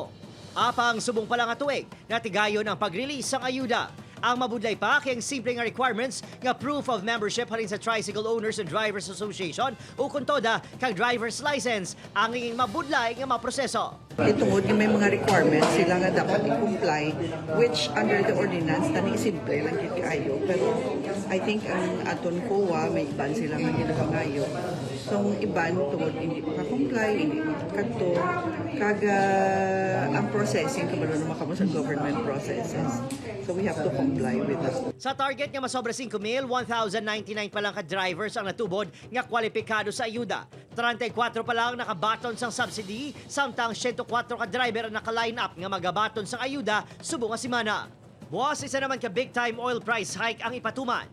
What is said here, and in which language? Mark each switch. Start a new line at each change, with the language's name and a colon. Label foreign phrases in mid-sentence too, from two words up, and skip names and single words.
Hiligaynon: Apang subong pa lang atuig, natigayon ang pag-release sang ayuda. Ang mabudlay pa kay ang simple nga requirements nga
English: proof of membership
Hiligaynon: halin sa Tricycle Owners and Drivers Association o kung toda kang
English: driver's license
Hiligaynon: ang nging mabudlay nga maproseso. Itungod yung may mga requirements sila nga dapat i-comply
English: which under the ordinance
Hiligaynon: tani simple lang gid kaayo pero
English: I think
Hiligaynon: ang aton COA may iban sila nga ginabangayo. So ang iban tungod hindi maka-comply, hindi makadto kaga ang processing kabalo na makamo sa
English: government processes. So we have to comply with that.
Hiligaynon: Sa target nga masobra 5,000, 1,099 pa lang ka drivers ang natubod nga kwalipikado sa ayuda. 34 pa lang nakabaton sang subsidy, samtang 104 ka driver ang naka-line up nga magabaton sang ayuda subong nga semana. Buwas isa naman ka big time oil price hike ang ipatuman.